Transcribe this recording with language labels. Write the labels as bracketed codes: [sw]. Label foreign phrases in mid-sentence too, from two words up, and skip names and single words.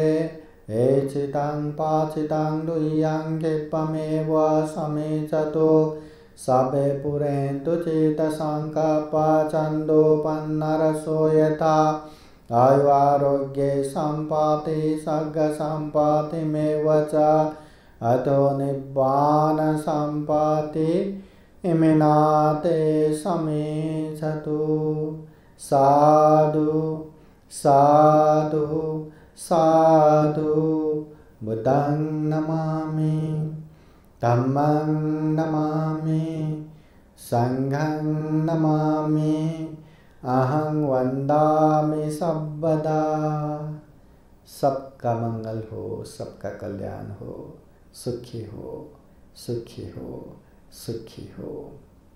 [pi] एचितं पाचितं दुह्यं क्षिप्रमेव समेचतु सबे पुरेन्तु चित्तसङ्कल्पा छन्दोपन्नरसो यथा। आयुरारोग्ये सम्पत्ति सर्गसम्पत्तिमेव च अतो निब्बान सम्पत्ति इमिनाते समेचतु। साधु साधु साधु। बुद्धं नमामि, धम्मं नमामि, संघं नमामि, अहं वन्दामि सर्वदा। [hi] सबका मंगल हो, सबका कल्याण हो, सुखी हो, सुखी हो, सुखी हो।